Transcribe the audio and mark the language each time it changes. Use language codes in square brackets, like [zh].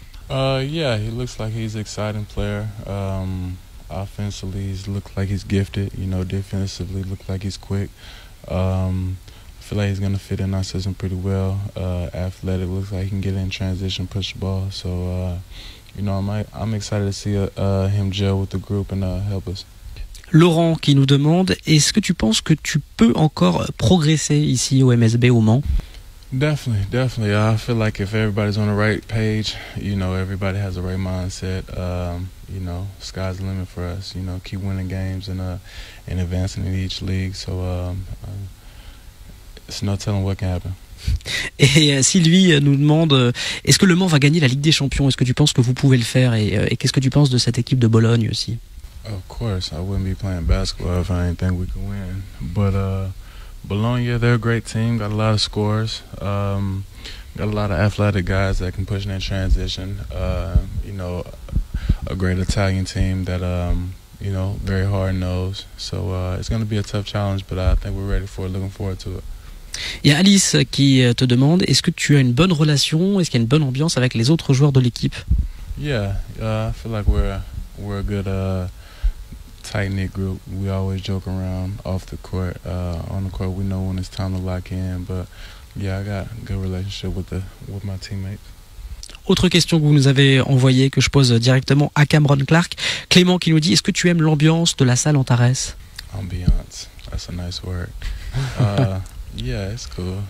[en] Yeah, he looks like he's an exciting player. Offensively, he looks like he's gifted. You know, defensively, looks like he's quick. I feel like he's going to fit in our system pretty well. Athletic, looks like he can get in transition, push the ball. So, you know, I'm excited to see him gel with the group and help us. [fr] Laurent qui nous demande, est-ce que tu penses que tu peux encore progresser ici au MSB au Mans? [en] Definitely. I feel like if everybody's on the right page, you know, everybody has the right mindset. You know, sky's the limit for us. You know, keep winning games and advancing in each league. So, it's no telling what can happen. [fr] Et Sylvie nous demande, est-ce que Le Mans va gagner la Ligue des Champions? Est-ce que tu penses que vous pouvez le faire? Et qu'est-ce que tu penses de cette équipe de Bologne aussi? [en] Of course, I wouldn't be playing basketball if I didn't think we could win. But Bologna, they're a great team. Got a lot of scores. Got a lot of athletic guys that can push in transition. You know, a great Italian team that you know, very hard nosed. So it's going to be a tough challenge, but I think we're ready for it. Looking forward to it. [fr] Il y a Alice qui te demande, est-ce que tu as une bonne relation, est-ce qu'il y a une bonne ambiance avec les autres joueurs de l'équipe? [en] Yeah, I feel like we're a good tight-knit group. We always joke around off the court. On the court, we know when it's time to lock in. But yeah, I got a good relationship with my teammates. [fr] Autre question que vous nous avez envoyée, que je pose directement à Cameron Clark. Clément qui nous dit, est-ce que tu aimes l'ambiance de la salle Antares? [en] Ambiance, that's a nice word. Yeah, it's cool.